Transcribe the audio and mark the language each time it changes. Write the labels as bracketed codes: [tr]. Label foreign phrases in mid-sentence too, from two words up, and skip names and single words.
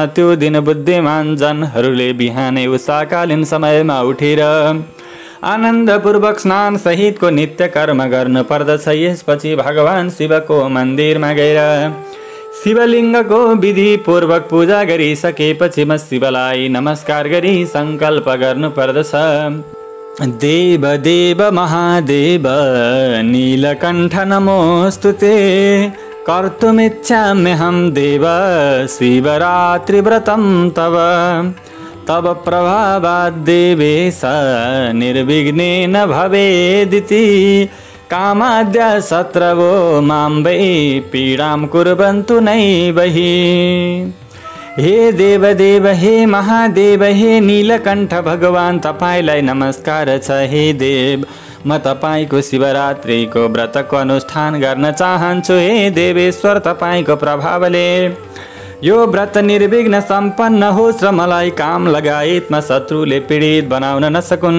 [ne] त्यो दिन बुद्धिमान जनहरूले बिहानै उषाकालीन समयमा उठेर आनन्दपूर्वक स्नान सहितको नित्य कर्म गर्नुपर्दछ। यसपछि भगवान शिवको मन्दिरमा गएर शिवलिङ्गको विधिपूर्वक पूजा गरिसकेपछि शिवलाई नमस्कार गरी सङ्कल्प गर्नुपर्दछ। [sa] देव देव महादेव नीलकण्ठ नमोस्तुते कर्तुमिच्छाम्यहं देव शिवरात्रिव्रतं तव प्रभावात् देवेश निर्विघ्नेन भवेदिति कामाद्य शत्रवो मां वै पीडां कुर्वन्तु नैव हि। [ne] हे देवदेव हे महादेव हे नीलकण्ठ भगवान तपाईलाई नमस्कार छ। हे देव म तपाईको शिवरात्रिको व्रतको अनुष्ठान गर्न चाहन्छु। हे देवेश्वर तपाईको प्रभावले यो व्रत निर्विघ्न सम्पन्न होस् र मलाई काम लगायतमा शत्रुले पीडित बनाउन नसकुन्।